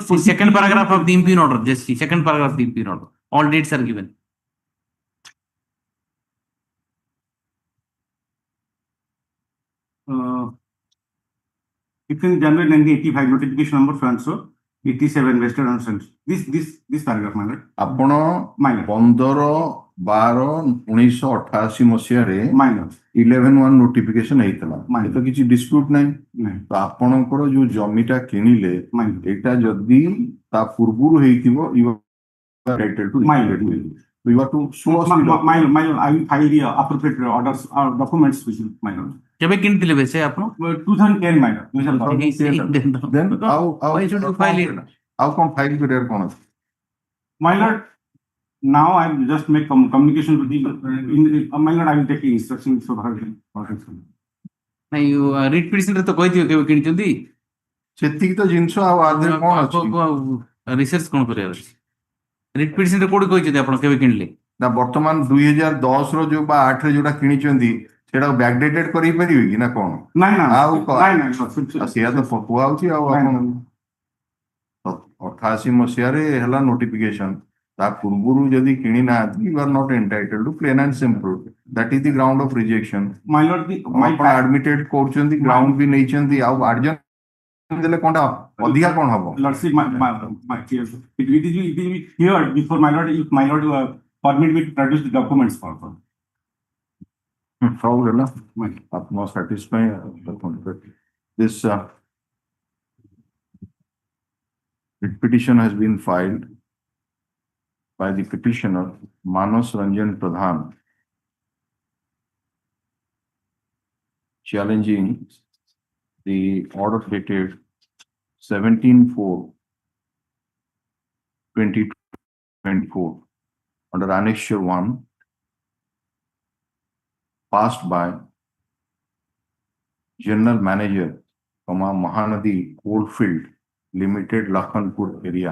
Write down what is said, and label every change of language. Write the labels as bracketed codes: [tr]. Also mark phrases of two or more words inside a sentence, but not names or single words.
[en] The second paragraph of the impugn order, just see, second paragraph of the impugn order. All dates are given. It's in January 1985, notification number so and so, 87 Western Ocean. This paragraph, my lord. [or] ଆପଣ 15/12/1988 ମସିହାରେ 11-1 notification ହେଇଥିଲା, ତ କିଛି ଡିସ୍ପ୍ୟୁଟ୍ ନାହିଁ। ତ ଆପଣଙ୍କର ଯୋଉ ଜମିଟା କିଣିଲେ ଏଇଟା ଯଦି ତା ପୂର୍ବରୁ ହେଇଥିବ [en] you are entitled to you have to show us the I will file the appropriate orders or documents which my lord. [or] କେବେ କିଣିଥିଲେ ବେଶୀ ଆପଣ? [en] 2010 my lord. Then why should you file it? How come file period [or] କଣ ଅଛି? [en] My lord, now I will just make communication with the my lord, I will take instructions for her. [or] ନାଇଁ ରିଟ୍ ପିଟିସନରେ ତ କହିଥିବେ କେବେ କିଣିଛନ୍ତି? ସେତିକି ତ ଜିନିଷ ଆଉ ଆଦେହରେ କଣ ଅଛି? ରିସର୍ଚ୍ଚ କଣ କରିବାର ଅଛି? ରିଟ୍ ପିଟିସନରେ କୋଉଠି କହିଛନ୍ତି ଆପଣ କେବେ କିଣିଲେ? ନା ବର୍ତ୍ତମାନ 2010 ର ଯୋଉ ବା 8 ରେ ଯୋଉଟା କିଣିଛନ୍ତି ସେଟା ବ୍ୟାକଡେଟେଡ କରି ପାରିବେ କି ନା କଣ? ଆଉ ସେଇଆ ତ କୁହା ହଉଛି ଆଉ ଆପଣ 88 ମସିହାରେ ହେଲା notification, ତା ପୂର୍ବରୁ ଯଦି କିଣି ନାହାନ୍ତି [en] you are not entitled to plain and simple. That is the ground of rejection. My lord, [or] ଆପଣ admitted କରୁଛନ୍ତି, ground ବି ନେଇଛନ୍ତି, ଆଉ adjournment ଦେଲେ କଣଟା ଅଧିକା କଣ ହବ? [en] Lordship, it will be heard before my lord, if my lord permit me to produce the documents for [or] ସବୁ ହେଲା ଆପଣ [en] satisfy this petition has been filed by the petitioner Manas Ranjan Pradhan challenging the order dated 17/4/2024 under Annexure 1 passed by General Manager, Mahanadi Coalfield Limited, Lakhanpur area.